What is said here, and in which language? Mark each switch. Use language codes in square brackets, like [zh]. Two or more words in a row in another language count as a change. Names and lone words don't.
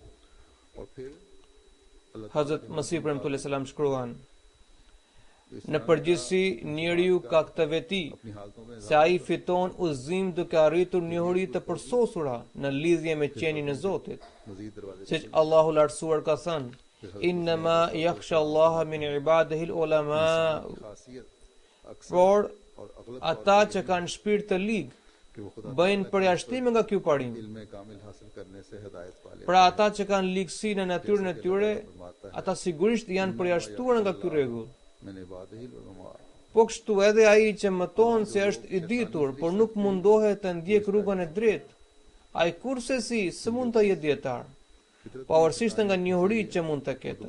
[sq] Hazrat Masih premtues selam shkruan: në përgjithësi, njeriu ka këtë veti, se ai fiton udhëzim duke arritur njohuri të përsosura në lidhje me qenin e Zotit. Siç Allahu lartësuar ka thënë: [ar] إنما يخشى الله من عباده العلماء. [sq] Por ata që kanë shpirt të ligë bëjnë përjashtime nga ky parim. Pra ata që kanë ligësi në natyrën e tyre, ata sigurisht janë përjashtuar nga ky rregull. Po kështu edhe ai që mëton se është i ditur, por nuk mundohet të ndjek rrugën e drejtë, ai kurse si s'mund të jetë dietar, pavarësisht nga njohuritë që mund të ketë.